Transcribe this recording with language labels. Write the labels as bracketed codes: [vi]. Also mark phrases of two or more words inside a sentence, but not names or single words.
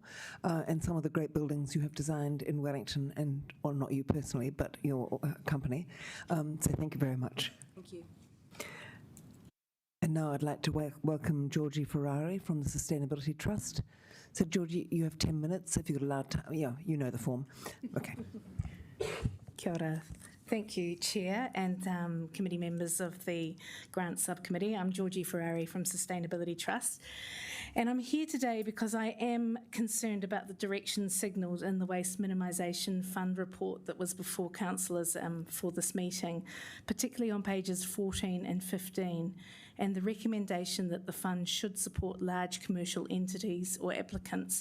[en] And some of the great buildings you have designed in Wellington, and, well, not you personally, but your company. So thank you very much. Thank you. And now I'd like to welcome Georgie Ferrari from the Sustainability Trust. So, Georgie, you have 10 minutes if you're allowed to. Yeah, you know the form. Okay. [mi] Kia ora. [en] Thank you, Chair and committee members of the Grant Subcommittee. I'm Georgie Ferrari from Sustainability Trust, and I'm here today because I am concerned about the direction signalled in the Waste Minimisation Fund report that was before councillors for this meeting, particularly on pages 14 and 15, and the recommendation that the fund should support large commercial entities or applicants.